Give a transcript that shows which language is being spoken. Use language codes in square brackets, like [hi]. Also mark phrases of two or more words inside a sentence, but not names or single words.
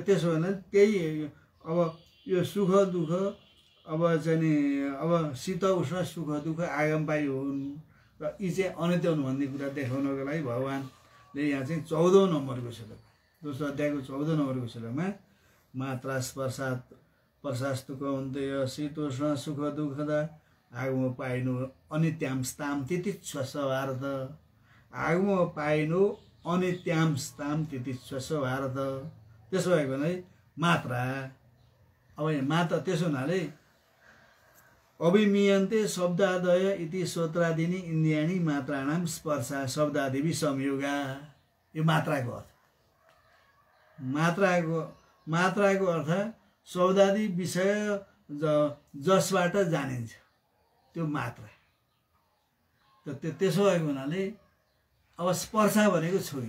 [ne] त्यसो हुनाले त्यही अब यो सुख दुःख अब चाहिँ नि अब शीत उष्ण सुख दुःख आगमपाई हुन् र यी चाहिँ अनित्य हुन् भन्ने कुरा देखाउनको लागि भगवान्ले यहाँ चाहिँ 14औं नम्बरको श्लोक, दोस्रो अध्यायको 14औं नम्बरको श्लोकमा [sa] मात्रा प्रशास्तु कौन्तेय शीतोष्ण सुख दुःखदा आगम पाइनु अनित्याम स्ताम तितिच्छ भारत। आगम पाइनु अनित्याम स्ताम तितिच्छ भारत। [ne] त्यसो भएको हुनाले मात्रा, अब यहाँ मात्रा त्यसो हुनाले [sa] अभिमीयन्ते शब्दादय इति श्रोत्रादिनी इन्द्रियाणि मात्राणाम स्पर्शा शब्दादिवि संयोगा। [ne] यो मात्राको अर्थ, मात्राको अर्थ शब्दादि विषय जसबाट जानिन्छ त्यो मात्रा। त्यसो भएको हुनाले अब स्पर्श भनेको छोइन।